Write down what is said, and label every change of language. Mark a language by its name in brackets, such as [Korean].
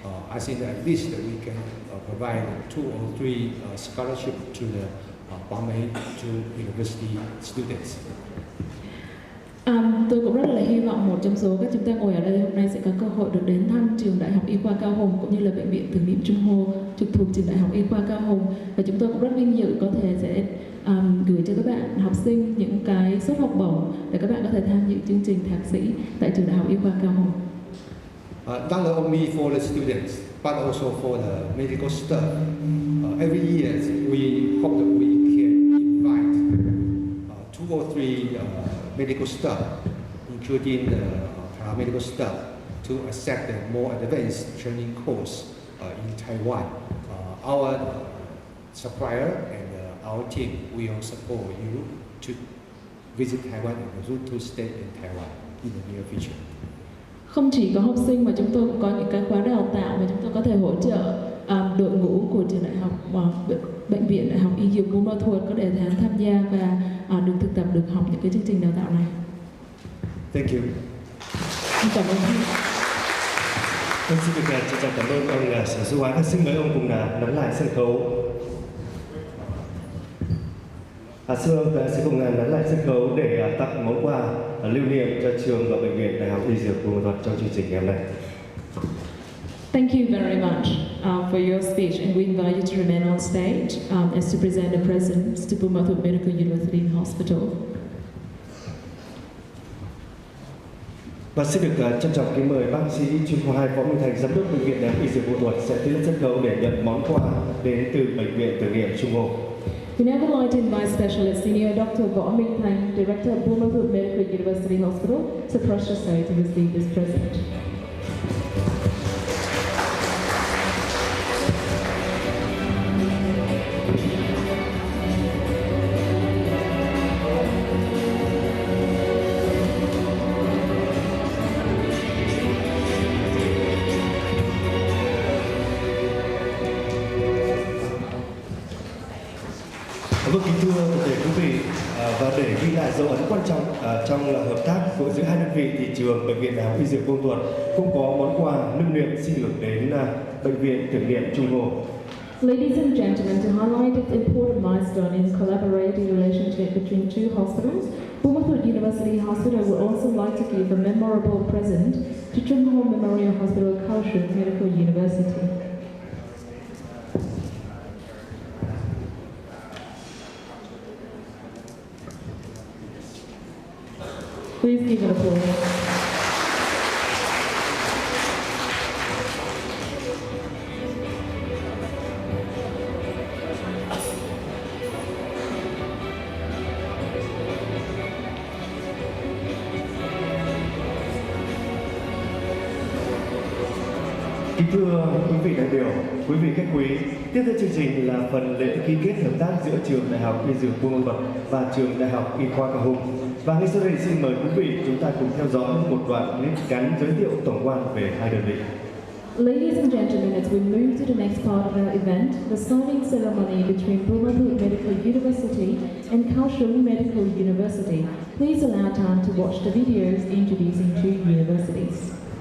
[English] I think at least we can provide 2 or 3 scholarships to the Bombay to university students. [Vietnamese] Tôi cũng rất là hy vọng một trong số các chúng ta ngồi ở đây hôm nay sẽ có cơ hội được đến thăm trường Đại học Y khoa Cao Hùng cũng như là bệnh viện Tưởng niệm Trung Hồ trực thuộc trường Đại học Y khoa Cao Hùng, và chúng tôi cũng rất vinh dự có thể sẽ gửi cho các bạn học sinh những cái suất học bổng để các bạn có thể tham dự chương trình thạc sĩ tại trường Đại học Y khoa Cao Hùng. [English] Not only for the students, but also for the medical staff. Every year, we hope that we can invite 2 or 3 medical staff, including the paramedical staff, to accept the more advanced training course in Taiwan. Our supplier and our team will support you to visit Taiwan and to stay in Taiwan in the near future. [Vietnamese] Không chỉ có học sinh mà chúng tôi cũng có những cái khóa đào tạo mà chúng tôi có thể hỗ trợ đội ngũ của trường đại học bệnh viện Đại học Y Dược Buôn Ma Thuột có thể tham gia và được thực tập, được học những cái chương trình đào tạo này. [English] Thank you. [Vietnamese] Cảm ơn anh. Xin được trân trọng cảm ơn ông Sở Du Ái, và xin mời ông cùng nắm lại sân khấu. Xin ông sẽ cùng nắm lại sân khấu để tặng món quà lưu niệm cho trường và bệnh viện Đại học Y Dược Buôn Ma Thuột trong chương trình ngày hôm nay. [English] Thank you very much for your speech, and we invite you to remain on stage as to present the presents to Buôn Ma Thuột Medical University and Hospital. [Vietnamese] Và xin được trân trọng kính mời bác sĩ chuyên khoa 2 Võ Minh Thành, giám đốc bệnh viện Đại học Y Dược Buôn Ma Thuột sẽ tiến lên sân khấu để nhận món quà đến từ bệnh viện Tưởng niệm Trung Hồ. [English] We now would like to invite Specialist Senior Dr. Võ Minh Thành, Director of Buôn Ma Thuột Medical University Hospital, to approach the stage to receive this present. [Vietnamese] Vâng, kính thưa toàn thể quý vị, và để ghi lại dấu ấn quan trọng trong hợp tác giữa hai đơn vị, thì trường bệnh viện Đại học Y Dược Buôn Ma Thuột cũng có món quà lưu niệm xin gửi đến bệnh viện Tưởng niệm Trung Hồ. [English] Ladies and gentlemen, to highlight its important milestone in collaborative relationship between two hospitals, Buôn Ma Thuột University Hospital would also like to give a memorable present to Trung Ho Memorial Hospital, Kaohsiung Medical University. Please give it applause. [Vietnamese] Kính thưa quý vị đại biểu, quý vị khách quý, tiếp theo chương trình là phần lễ ký kết hợp tác giữa trường Đại học Y Dược Buôn Ma Thuột và trường Đại học Y khoa Cao Hùng. Và ngay sau đây xin mời quý vị chúng ta cùng theo dõi một đoạn clip ngắn giới thiệu tổng quan về hai đơn vị. [English] Ladies and gentlemen, as we move to the next part of our event, the signing ceremony between Buôn Ma Thuột Medical University and Kaohsiung Medical University, please allow time to watch the videos introducing two universities.